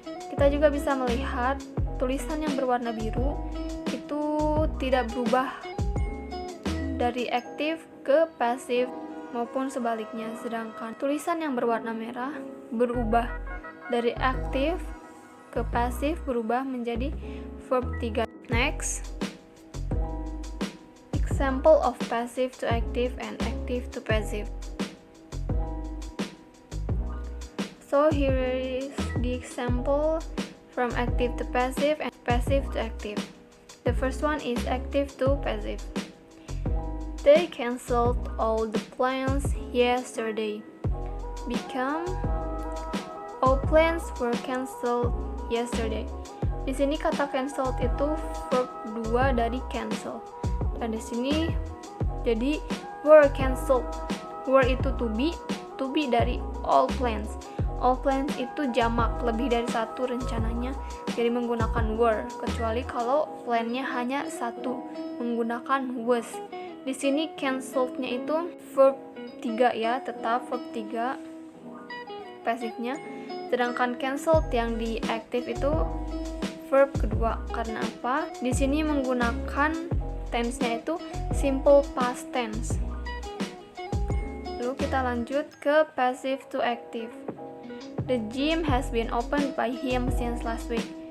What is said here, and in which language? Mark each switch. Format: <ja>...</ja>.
<id>Kita juga bisa melihat tulisan yang berwarna biru itu tidak berubah dari aktif ke pasif maupun sebaliknya, sedangkan tulisan yang berwarna merah berubah dari aktif ke pasif, berubah menjadi verb 3.</id> <en>Next, example of passive to active and active to passive. So here is the example from active to passive and passive to active. The first one is active to passive. They canceled all the plans yesterday. Become All plans were cancelled yesterday.</en> <id>Di sini kata cancelled itu verb 2 dari cancel. Dan di sini jadi were cancelled.</id> <en>Were</en> <id>itu to be dari all plans. All plans itu jamak, lebih dari satu rencananya, jadi menggunakan were, kecuali kalau plannya hanya satu, menggunakan was. Di sini cancelled-nya itu verb 3 ya, tetap verb 3 pasifnya. Sedangkan cancelled yang di active itu verb kedua. Karena apa? Di sini menggunakan tense-nya itu simple past tense. Lalu kita lanjut ke passive to active.</id> <en>The gym has been opened by him since last week.</en>